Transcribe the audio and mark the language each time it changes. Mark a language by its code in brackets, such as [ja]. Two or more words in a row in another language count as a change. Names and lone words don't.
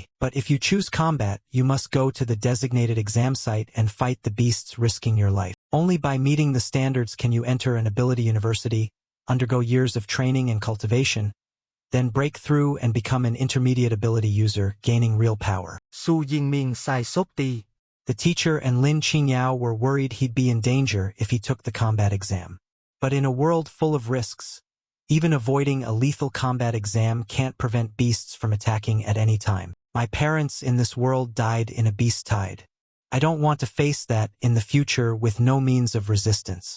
[en] But if you choose combat, you must go to the designated exam site and fight the beasts, risking your life. Only by meeting the standards can you enter an ability university, undergo years of training and cultivation, then break through and become an intermediate ability user, gaining real power. Su Jingming sai sốt ti. The teacher and Lin Qingyao were worried he'd be in danger if he took the combat exam. But in a world full of risks, even avoiding a lethal combat exam can't prevent beasts from attacking at any time. My parents in this world died in a beast tide. I don't want to face that in the future with no means of resistance.